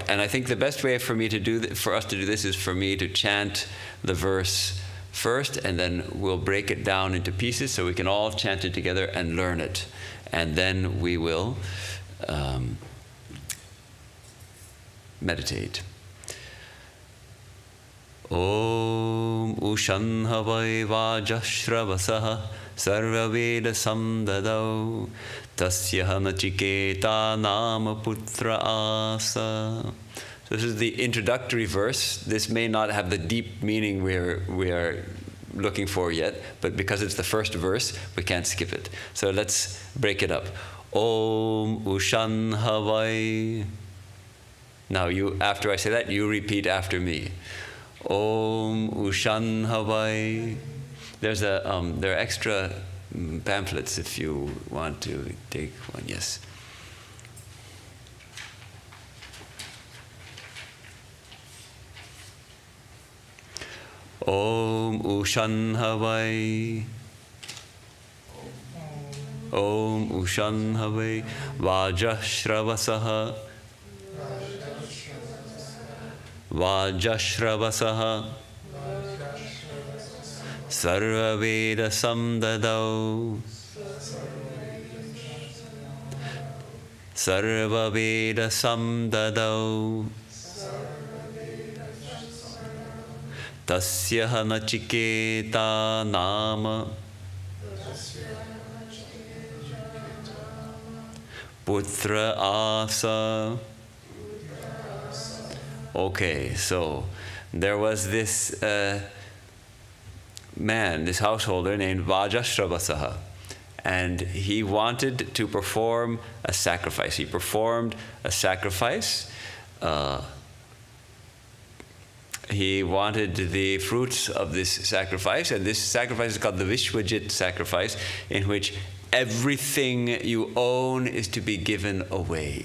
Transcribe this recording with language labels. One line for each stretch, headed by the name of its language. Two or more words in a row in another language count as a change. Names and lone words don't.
English: And I think the best way for us to do this is for me to chant the verse first, and then we'll break it down into pieces so we can all chant it together and learn it. And then we will meditate.
Sanskrit: ॐ उशन्हवै वाजश्रवसः सर्ववेद संददौ तस्यह नचिकेता नाम पुत्र आस.
English: So this is the introductory verse. This may not have the deep meaning we are looking for yet, but because it's the first verse, we can't skip it. So let's break it up.
Sanskrit: ॐ उशन्हवै.
English: Now after I say that, you repeat after me.
Sanskrit: ॐ उशन्हवै.
English: There are extra pamphlets if you want to take one. Yes.
Sanskrit: ॐ उशन्हवै. ॐ उशन्हवै वाजश्रवसः. वाजश्रवसः सर्ववेद संददौ. सर्ववेद संददौ. तस्यह नचिकेता नाम पुत्र आस.
English: Okay, so there was this man, this householder named Vajashravasah, and he wanted to perform a sacrifice. He performed a sacrifice. He wanted the fruits of this sacrifice, and this sacrifice is called the Vishwajit sacrifice, in which everything you own is to be given away.